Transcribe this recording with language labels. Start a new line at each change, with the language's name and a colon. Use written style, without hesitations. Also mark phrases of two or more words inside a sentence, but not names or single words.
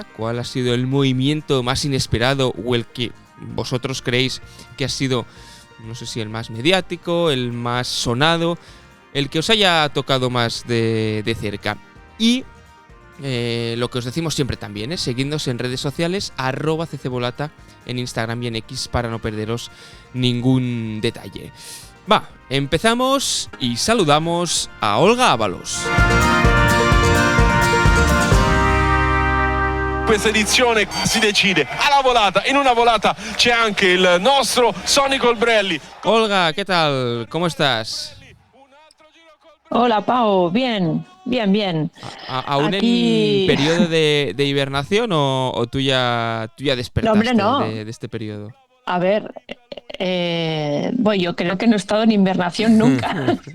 Spanish: ¿Cuál ha sido el movimiento más inesperado o el que vosotros creéis que ha sido, no sé si el más mediático, el más sonado, el que os haya tocado más de cerca? Y lo que os decimos siempre también, seguidnos en redes sociales, @ccvolata en Instagram y en X para no perderos ningún detalle. Va, empezamos y saludamos a Olga Ábalos.
Italian: Questa edizione si decide alla volata. In una volata c'è anche il nostro Sonny Colbrelli.
Spanish: Olga, ¿qué tal? ¿Cómo estás? Hola, Pau. Bien. ¿Aún Aquí... en periodo de hibernación o tú ya despertaste No, hombre, no. de este periodo? A ver, yo creo que no he estado en hibernación nunca.